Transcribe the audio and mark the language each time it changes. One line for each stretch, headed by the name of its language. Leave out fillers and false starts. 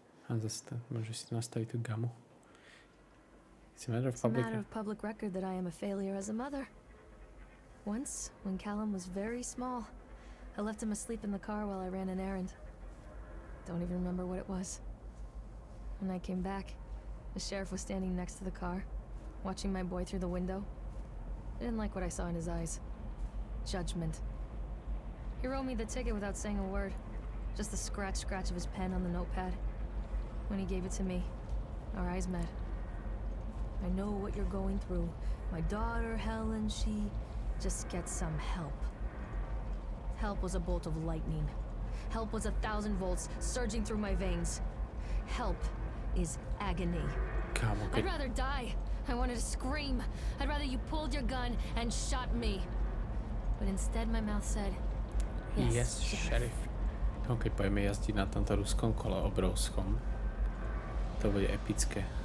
Slovak: A zase to, môžu si to nastaviť tú gamu.
English: It's a matter of public record that I am a failure as a mother. Once, when Callum was very small, I left him asleep in the car while I ran an errand. Don't even remember what it was. When I came back, the sheriff was standing next to the car, watching my boy through the window. I didn't like what I saw in his eyes. Judgment. He wrote me the ticket without saying a word. Just the scratch of his pen on the notepad. When he gave it to me, our eyes met. I know what you're going through. My daughter, Helen, she... Just get some help. Help was a bolt of lightning. Help was 1,000 volts surging through my veins. Help is agony. I'd rather die. I wanted to scream. I'd rather you pulled your gun and shot me. But instead my mouth said, Yes, Sheriff.
Slovak: Keď pojeme jazdiť na tomto ruskom kole obrovskom, to bude epické.